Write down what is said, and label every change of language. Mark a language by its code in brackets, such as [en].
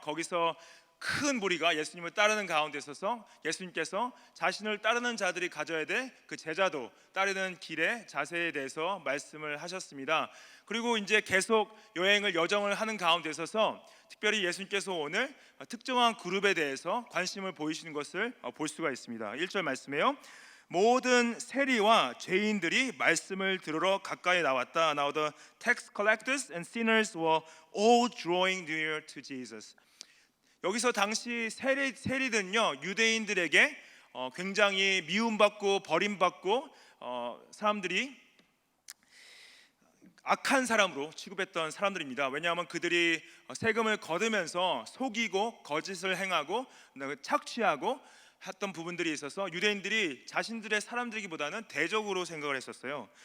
[ko] 거기서 큰 무리가 예수님을 따르는 가운데 있어서 예수님께서 자신을 따르는 자들이 가져야 될 그 제자도 따르는 길의 자세에 대해서 말씀을 하셨습니다. 그리고 이제 계속 여정을 하는 가운데 있어서 특별히 예수님께서 오늘 특정한 그룹에 대해서 관심을 보이시는 것을 볼 수가 있습니다. 1절 말씀에요. 모든 세리와 죄인들이 말씀을 들으러 가까이 나왔다. [en] Now the tax collectors and sinners were all drawing near to Jesus. [ko] 여기서 당시 세리들은요, 유대인들에게 굉장히 미움받고 버림받고 사람들이 악한 사람으로 취급했던 사람들입니다. 왜냐하면 그들이 세금을 거두면서 속이고 거짓을 행하고 착취하고 했던 부분들이 있어서 유대인들이 자신들의 사람들이기보다는 대적으로 생각을 했었어요.